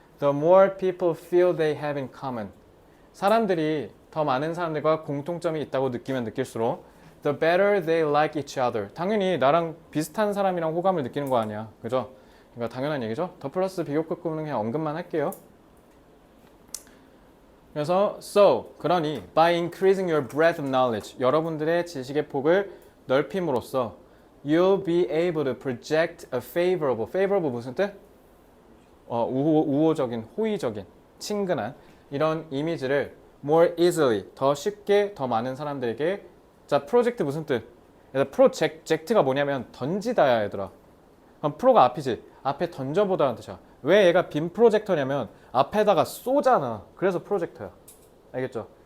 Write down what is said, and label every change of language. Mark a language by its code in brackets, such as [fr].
[en] The more people feel they have in common. [ko] 사람들이 더 많은 사람들과 공통점이 있다고 느끼면 느낄수록 [en] the better they like each other. [ko] 당연히 나랑 비슷한 사람이랑 호감을 느끼는 거 아니야, 그죠? 그러니까 당연한 얘기죠. 더 플러스 비교급 구문은 그냥 언급만 할게요. 그래서 그러니 [en] by increasing your breadth of knowledge, [ko] 여러분들의 지식의 폭을 넓힘으로써 [en] you'll be able to project a favorable [ko] 무슨 뜻? 우호적인, 호의적인, 친근한 이런 이미지를 [en] more easily, [ko] 더 쉽게 더 많은 사람들에게. 자, 프로젝트 무슨 뜻? 프로젝트가 뭐냐면 던지다야, 얘들아. 그럼 프로가 앞이지. 앞에 던져보다는 뜻이야. 왜 얘가 빔 프로젝터냐면 앞에다가 쏘잖아. 그래서 프로젝터야. 알겠죠?